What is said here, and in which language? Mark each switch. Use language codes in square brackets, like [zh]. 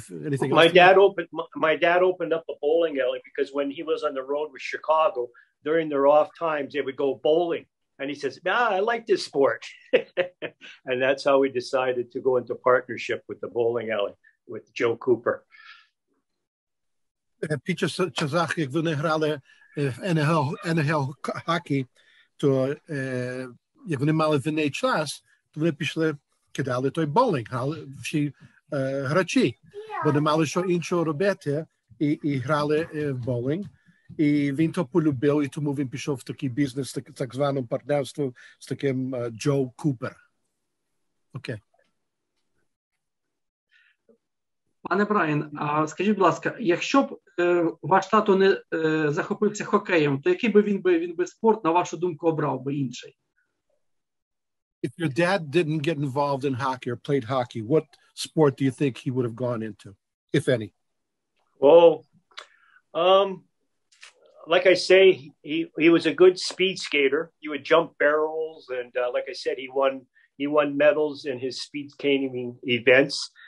[en] My dad opened up a bowling alley because when he was on the road with Chicago, during their off times, they would go bowling. And he says, I like this sport. And that's how we decided to go into partnership with the bowling alley with Joe Cooper. [uk] Під час, як вони грали в NHL хокей, то як вони мали вільний час, то вони пішли, кидали той боулінг, грали всі грачі, бо не мали що іншого робити, і грали в боулінг. І він то полюбив, і тому він пішов в такий бізнес, так званому партнерству з таким Джо Купер. Окей. Пане Брайан, а скажіть, будь ласка, якщо б ваш тато не захопився хокеєм, то який би він би спорт, на вашу думку, обрав би інший? [en] If your dad didn't get involved in hockey or played hockey, what sport do you think he would have gone into, if any? Oh, like I say, he was a good speed skater. He would jump barrels, and like I said, he won medals in his speed skating events.